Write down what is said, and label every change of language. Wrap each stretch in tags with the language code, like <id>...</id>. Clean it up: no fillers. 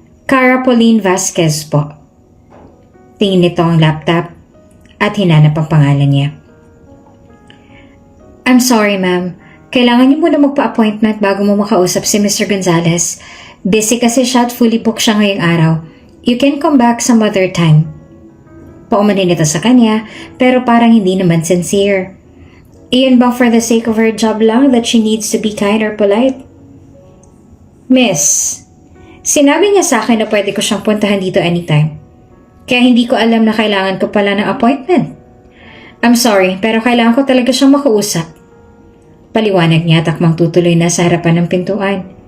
<tl>Cara Pauline Vasquez po. Tingin nito ang laptop at hinanap ang pangalan niya.</tl> <en>I'm sorry, ma'am.</en> <tl>Kailangan niyo muna magpa-appointment bago mo makausap si Mr. Gonzalez. Busy kasi siya at fully booked siya ngayong araw.</tl> <en>You can come back some other time.</en> <tl>Paumanin nito sa kanya pero parang hindi naman sincere. Iyon bang</tl> <en>for the sake of her job lang that she needs to be kind or polite?</en> <tl>Miss, sinabi niya sa akin na pwede ko siyang puntahan dito anytime. Kaya hindi ko alam na kailangan ko pala ng appointment.</tl> <en>I'm sorry,</en> <tl>pero kailangan ko talaga siyang makausap. Paliwanag niya at akmang tutuloy na sa harapan ng pintuan.</tl>